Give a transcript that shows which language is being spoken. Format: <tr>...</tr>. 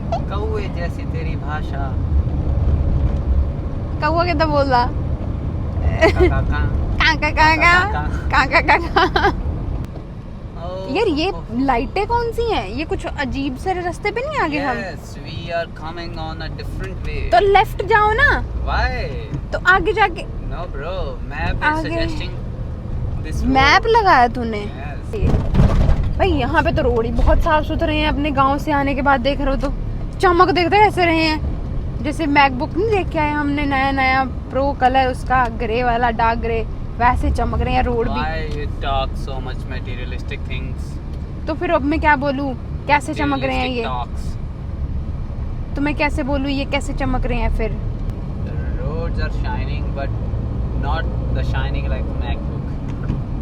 <hi>कौए जैसी तेरी भाषा। कौआ के तो बोल रहा काका काका काका काका। यार ये लाइटें कौन सी हैं? ये कुछ अजीब से रास्ते पे नहीं आगे हम?</hi> <en>Yes, we are coming on a different way.</en> <hi>तो लेफ्ट जाओ ना।</hi> <en>Why?</en> <hi>तो आगे जाके</hi> <en>No bro, map is</en> <hi>आगे।</hi> <en>suggesting this road.</en> <hi>मैप लगाया तूने?</hi> <en>Yes.</en> <hi>भाई यहाँ पे तो रोड ही बहुत साफ सुथरे हैं। अपने गांव से आने के बाद देख रहे हो तो चमक देखते कैसे रहे हैं। जैसे मैकबुक नहीं देख के आए हमने नया नया प्रो कलर उसका ग्रे वाला डार्क ग्रे, वैसे चमक रहे हैं रोड भी।</hi> <en>Why you talk so much materialistic things?</en> <hi>तो फिर अब मैं क्या बोलूँ, कैसे चमक रहे हैं ये?</hi> <en>Materialistic talks.</en> <hi>तो मैं कैसे बोलूँ ये कैसे चमक रहे हैं फिर?</hi> <en>The roads are shining but not the shining like MacBook.</en>